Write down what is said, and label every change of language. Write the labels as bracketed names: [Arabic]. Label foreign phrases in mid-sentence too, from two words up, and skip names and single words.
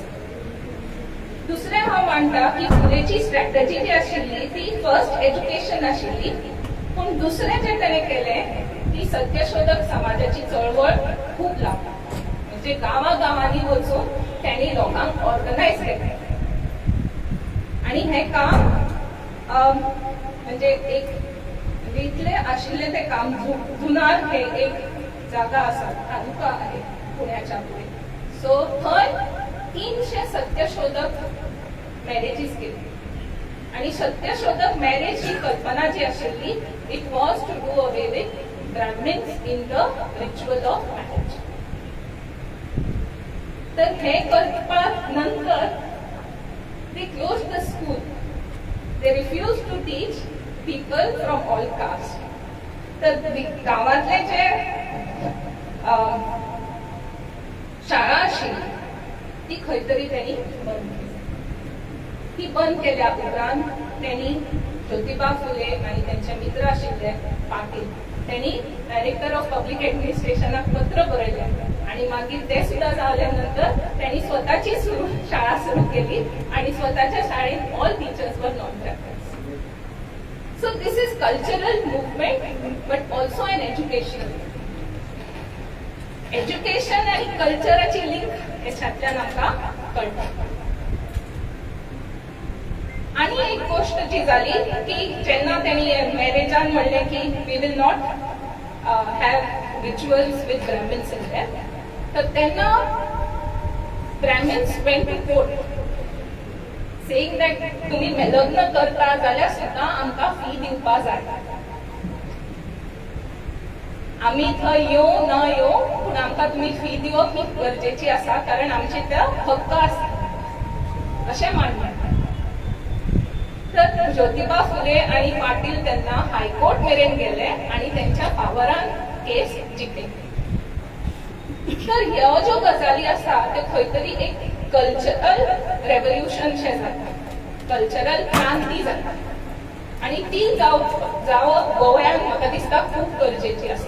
[Konkani] दुसरें हांव मानता की फुलेची स्ट्रॅटजी जी आशिल्ली ती [English] first education [Konkani] आशिल्ली पूण दुसरें जे ताणें केलें ती सत्यशोधक समाजाची चळवळ खूप लावता. म्हणजे गांवांनी वचून त्यांनी लोकांक ऑर्गनायज केलें आणि हे काम म्हणजे एक इतले आशिल्ले ते काम जुनार हे एक जागा आसा [Marathi] तालुका आहे पुण्याच्या पुढे. [Konkani] सो थंय 300 सत्यशोधक मॅरेजीस केली आणि सत्यशोधक मॅरेज ही कल्पना जी आशिल्ली [English] it was to do away with Brahmins in the ritual of marriage. [Konkani] तर हे करपा नंतर [English] they close the school. they refuse to teach people from all caste. [Konkani] तर गावातले जे शाळा आशिल्ली ती खंय तरी त्यांनी बंद केली. ती बंद केल्या उपरांत त्यांनी ज्योतिबा फुले आणि त्यांचे मित्र आशिल्ले पाटील त्यांनी [English] Director of Public Administrationak [Konkani] पत्र बरयलें आणि मागीर ते सुद्धा जाल्यानंतर त्यांनी स्वतःची शाळा सुरू केली आणि स्वतःच्या शाळेत [English] all teachers were non practice. so this is cultural movement but also an educational. [Konkani] एज्युकेशन आणि कल्चराची लिंक याच्यातल्यान आमकां कळटा. आणि एक गोष्ट जी झाली की जेन्ना त्यांनी मॅरेजान म्हणले की [English] we will not have rituals with Brahmins in them [Konkani] तर तेन्ना [English] Brahmins went to court saying that [Konkani] तुम्ही लग्न करता जाल्यार सुद्धा आमकां फी दिवपा जाय. आम्ही थंय येवं ना येवं पूण आमकां तुमी फी दिवप ही गरजेची आसा कारण आमचे ते हक्क आसा अशें मानलें. तर ज्योतिबा फुले आणि पाटील त्यांना हायकोर्ट मेरेन गेले आणि त्यांच्या फावरान केस जिखली. तर ह्यो ज्यो गजाली आसा त्यो खंय तरी एक [English] cultural revolution [Konkani] शें जाता. कल्चरल क्रांती जाता आणि ती जावप गोव्यात म्हाका दिसता खूप गरजेची आसा.